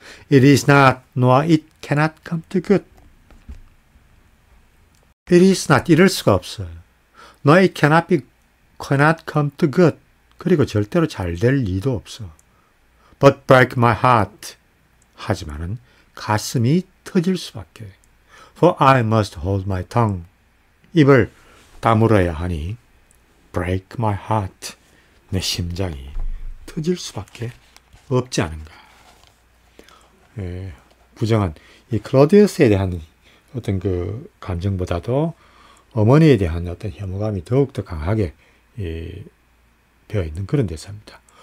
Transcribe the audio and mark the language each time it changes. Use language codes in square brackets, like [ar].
[en] It is not, nor it cannot come to good. It is not, [ko] 이럴 수가 없어요. [en] Nor it cannot come to good. [ko] 그리고 절대로 잘 될 리도 없어. [en] But break my heart. [ko] 하지만은 가슴이 터질 수밖에. [en] For I must hold my tongue. [ko] 입을 다물어야 하니 [en] break my heart. [ko] 내 심장이 터질 수밖에 없지 않은가. 부정한 이 클로디우스에 대한 어떤 그 감정보다도 어머니에 대한 어떤 혐오감이 더욱더 강하게 되어 있는 그런 대사입니다.